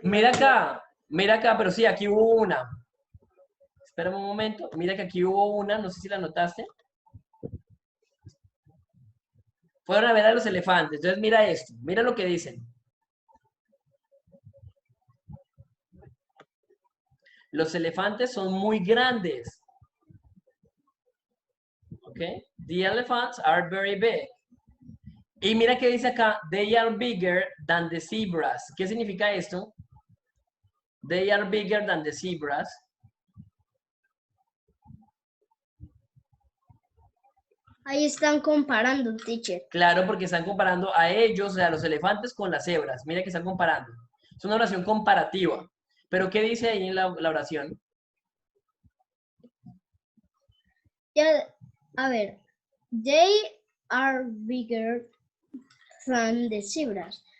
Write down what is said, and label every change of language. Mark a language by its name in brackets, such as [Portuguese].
[Spanish] Mira acá, pero sí, aquí hubo una. Espera un momento, mira que aquí hubo una, no sé si la notaste. Fueron a ver a los elefantes, entonces mira esto, mira lo que dicen. Los elefantes son muy grandes. ¿Ok? [English] The elephants are very big. Y mira que dice acá, they are bigger than the zebras. ¿Qué significa esto? They are bigger than the zebras. [Spanish] Ahí están comparando, teacher. Claro, porque están comparando a ellos, o sea, a los elefantes con las cebras. Mira que están comparando. Es una oración comparativa. Pero ¿qué dice ahí en la oración? Ya, a ver. [English] They are bigger than the zebras.